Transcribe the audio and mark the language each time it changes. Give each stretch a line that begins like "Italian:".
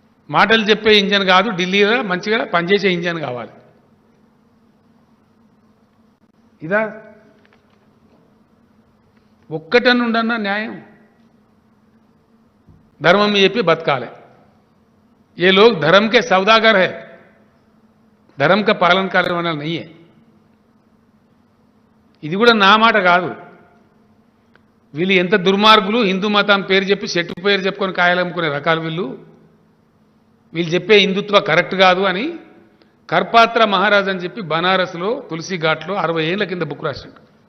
Telugu: మాటలు చెప్పే ఇంజన్ కాదు, ఢిల్లీలో మంచిగా పనిచేసే ఇంజన్ కావాలి. ఇదా ఒక్కటని ఉండన్నా న్యాయం?
Hindi: धर्म में
Telugu: చెప్పి బతకాలి.
Hindi: ये लोग धर्म के सौदागर है, धर्म का पालन करने वाला नहीं है.
Telugu: ఇది కూడా నా మాట కాదు. వీళ్ళు ఎంత దుర్మార్గులు, హిందూ మతం పేరు చెప్పి చెట్టు పేరు చెప్పుకొని కాయలమ్ముకునే రకాలు వీళ్ళు. వీళ్ళు చెప్పే హిందుత్వ కరెక్ట్ కాదు అని కర్పాత్ర మహారాజ్ అని చెప్పి బనారస్లో తులసి ఘాట్లో 60 ఏళ్ల కింద బుక్ రాసిండు.